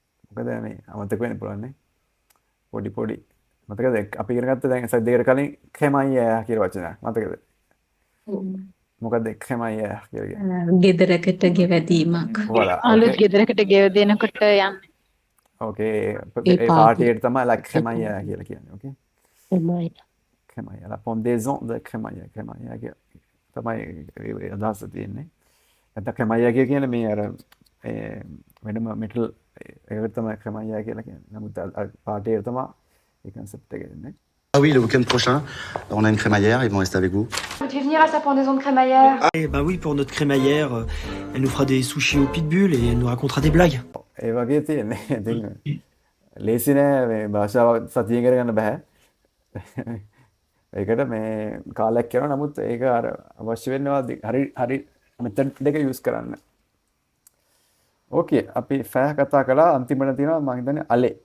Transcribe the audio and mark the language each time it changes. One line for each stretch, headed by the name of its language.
Sinhala: මොකද මේ අමතක වෙන්න පුළුවන් නේ. පොඩි මතකද අපි ඉගෙන ගත්ත දැන් සයිඩ් දෙකට කලින් කෙමයි කියලා වචනයක්. මතකද? මොකද කෙමයි කියලා කියන්නේ. ගෙදරකට ගෙවැදීමක්.
French: voilà
Sinhala: අලුත් ගෙදරකට ගෙව දෙනකොට යන්නේ.
English: okay
Sinhala: ඒ ඒ පාටියට තමයි like කෙමයි කියලා කියන්නේ.
English: okay
Sinhala: එමයි.
French: crémaillère la pendaison de crémaillère
Sinhala: තමයි අදහස තියෙන්නේ. නැත්නම් crémaillère කියන්නේ මේ අර වෙනම මෙටල් ඒකට තමයි crémaillère කියලා කියන්නේ. නමුත් පාටියට තමයි ඒ concept එක එන්නේ.
French: Ah oui, le week-end prochain, on a une crémaillère, ils vont rester avec vous. Vous devez venir à sa pendaison de crémaillère. Eh bah oui, pour notre crémaillère, elle nous fera des sushis au pitbull et elle nous racontera des blagues.
Sinhala: ඒ වගේ තියෙන්නේ. ඉතින් ලේසි නෑ මේ භාෂාව සතියෙන් කරගන්න බෑ. ඒකට මේ කාලයක් යනවා. නමුත් ඒක අර අවශ්‍ය වෙනවා හරි මෙතඩ් දෙක යූස් කරන්න. ඕකේ අපි ෆෑ කතා කළා. අන්තිමට තියෙනවා මම හිතන්නේ අලේ.